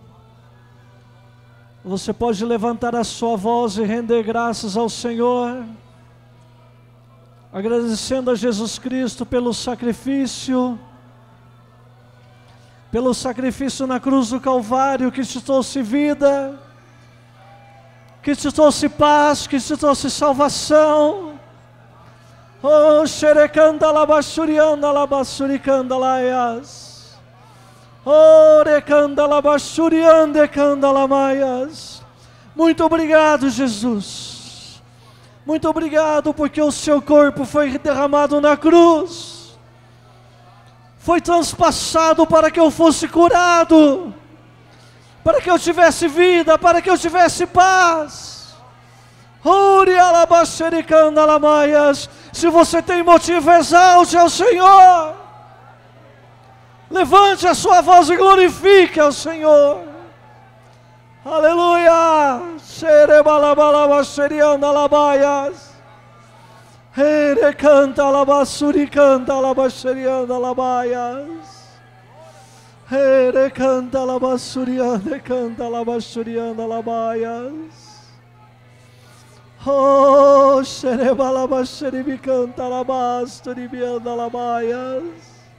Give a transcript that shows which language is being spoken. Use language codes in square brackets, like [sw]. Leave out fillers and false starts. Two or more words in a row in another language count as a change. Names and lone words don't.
[pt] Você pode levantar a sua voz e render graças ao Senhor, agradecendo a Jesus Cristo pelo sacrifício na cruz do Calvário, que te trouxe vida, que te trouxe paz, que te trouxe salvação. Oh, xerecanda labachurianda labassuricanda laias. Orecanda labachurianda canda lamaias. Muito obrigado, Jesus. Muito obrigado porque o seu corpo foi derramado na cruz. Foi transpassado para que eu fosse curado, para que eu tivesse vida, para que eu tivesse paz. Se você tem motivo, exalte ao Senhor. Levante a sua voz e glorifique ao Senhor. Aleluia. Ere canta labasuri canta labacherianda labaias. Ere canta labasurianda canta labacherianda labaias. Oh, xereba labacheribi canta labasturi bianda labaias.